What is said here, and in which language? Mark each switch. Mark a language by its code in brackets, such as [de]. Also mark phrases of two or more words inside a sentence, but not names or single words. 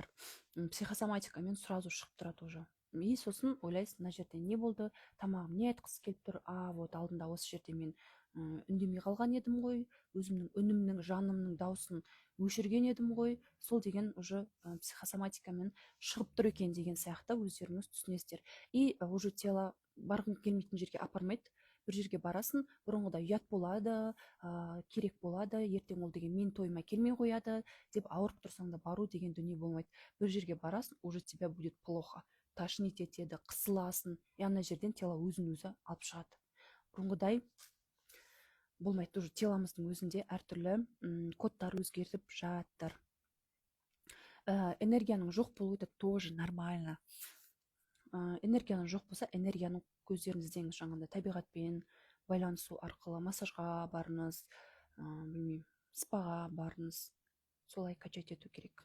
[kk] Психосоматикамен сразу шығып тұрады уже. И сосын ойлайсың, мына жерде не болды, тамағым не айтқысы келіп тұр, вот алдында осы жерде мен үндемей қалған едім ғой, өзімнің үнімнің, жанымның дауысын өшірген едім ғой, сол деген уже психосоматикамен шығып тұр екен деген сияқты өздеріңіз түсінесіздер. [ru] И уже тело [kk] барғың келмейтін жерге апармайды. Бір жерге барасың, бұрынғыда ұят болады, керек болады, ертең ол деген мен тойыма келмей қояды деп ауырып тұрсаң да бару деген дүние болмайды. Бір жерге барасың, [ru] уже тебя будет плохо, тошнить [kk] етеді, қысыласың, и ана жерден тело өзін өзі алып шығады. Бұрынғыдай болмайды, уже теломыздың өзінде әртүрлі кодтар өзгеріп жатыр. Энергияның жоқ болуы [ru] это тоже нормально. [kk] Энергияның жоқ болса, энергияның көздерін іздеңіз, жаңағыдай табиғатпен байланысу арқылы массажға барыңыз, білмеймін, спаға барыңыз, солай качать ету керек.